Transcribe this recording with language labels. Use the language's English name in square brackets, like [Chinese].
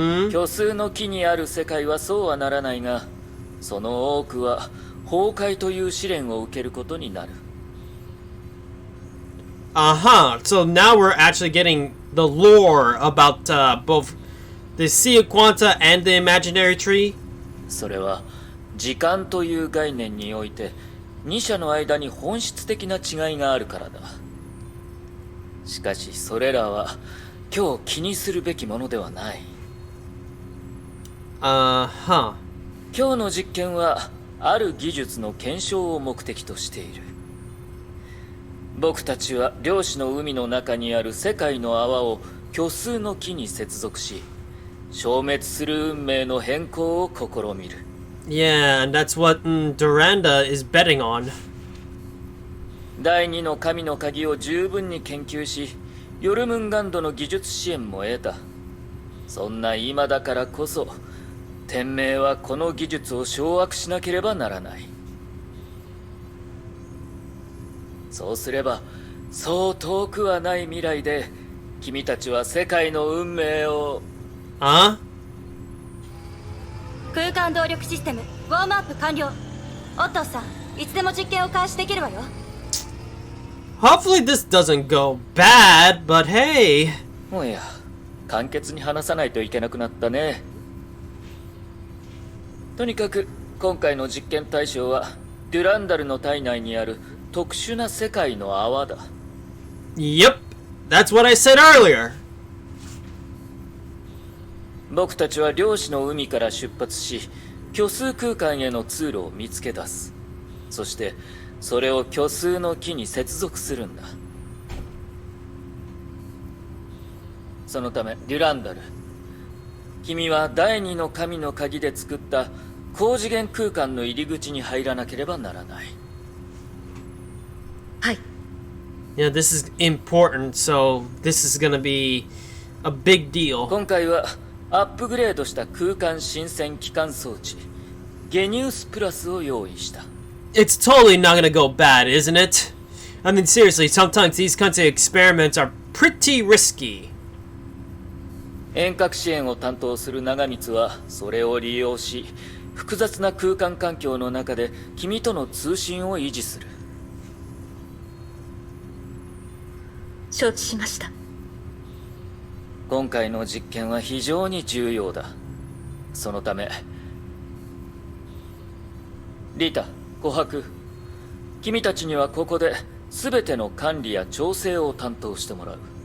[Japanese] 虚数の木にある世界はそうはならないが、その多くは崩壊という試練を受けることになる。 [English] So now we're actually getting the lore about both the Sea of Quanta and the imaginary tree. [Japanese] それは時間という概念において2者の間に本質的な違いがあるからだ。しかしそれらは今日気にするべきものではない。今日の実験はある技術の検証を目的としている。僕たちは量子の海の中にある世界の泡を虚数の木に接続し、消滅する運命の変更を試みる。 [English] Yeah, and that's what Durandal is betting on. [Japanese] 第二の神の鍵を十分に研究し、ヨルムンガンドの技術支援も得た。そんな今だからこそ、天命はこの技術を掌握しなければならない。そうすれば、そう遠くはない未来で、君たちは世界の運命を。空間動力システムウォームアップ完了。オットーさん、いつでも実験を開始できるわよ。 [English] Hopefully this doesn't go bad, but hey. [Japanese] おや、簡潔に話さないといけなくなったね。とにかく今回の実験対象はデュランダルの体内にある特殊な世界の泡だ。 [English] Yep, that's what I said earlier. [Japanese] 僕たちは量子の海から出発し、虚数空間への通路を見つけ出す。そしてそれを虚数の木に接続するんだ。そのためデュランダル、君は第二の神の鍵で作った高次元空間の入り口に入らなければならない。はい。 [English] Yeah, this is important, so this is gonna be a big deal. [Japanese] 今回はアップグレードした空間新鮮機関装置ゲニウスプラスを用意した。 [English] It's totally not gonna go bad, isn't it? I mean, seriously, sometimes these kinds of experiments are pretty risky. [Japanese] 遠隔支援を担当する長光はそれを利用し、複雑な空間環境の中で君との通信を維持する。承知しました。今回の実験は非常に重要だ。そのためリタ、琥珀、君たちにはここで全ての管理や調整を担当してもらう。